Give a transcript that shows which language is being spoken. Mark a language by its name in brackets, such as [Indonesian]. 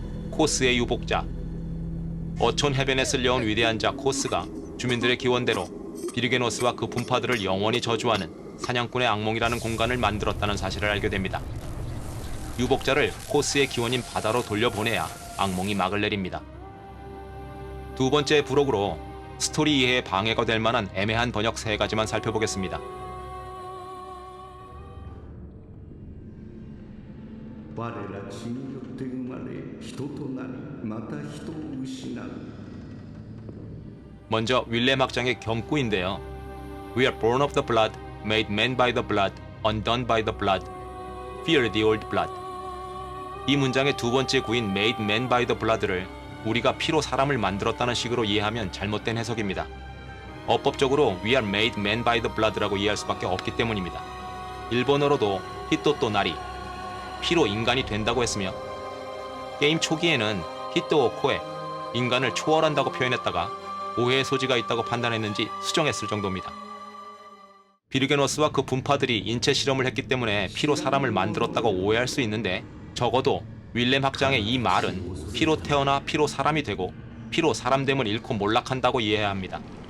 [Korean] 코스의 유복자, 어촌 해변에 쓸려온 위대한 자 코스가 주민들의 기원대로 비르게노스와 그 분파들을 영원히 저주하는 사냥꾼의 악몽이라는 공간을 만들었다는 사실을 알게 됩니다. 유복자를 코스의 기원인 바다로 돌려보내야 악몽이 막을 내립니다. 두 번째 부록으로 스토리 이해에 방해가 될 만한 애매한 번역 3가지만 살펴보겠습니다. [Japanese] 我ら血によって生まれ人となりまた人を失う [Korean] 먼저 윌렘 학장의 경구인데요. [English] We are born of the blood, made men by the blood, undone by the blood, fear the old blood. [Korean] 이 문장의 두 번째 구인 [English] made men by the blood [Korean] 를 우리가 피로 사람을 만들었다는 식으로 이해하면 잘못된 해석입니다. 어법적으로 [English] we are made men by the blood [Korean] 라고 이해할 수밖에 없기 때문입니다. 일본어로도 [Japanese] 히토 또 나리, [Korean] 피로 인간이 된다고 했으며 게임 초기에는 [Japanese] 히토 코에 [Korean] 인간을 초월한다고 표현했다가 오해의 소지가 있다고 판단했는지 수정했을 정도입니다. 비르게노스와 그 분파들이 인체 실험을 했기 때문에 피로 사람을 만들었다고 오해할 수 있는데 적어도 윌렘 학장의 이 말은 피로 태어나 피로 사람이 되고 피로 사람됨을 잃고 몰락한다고 이해해야 합니다.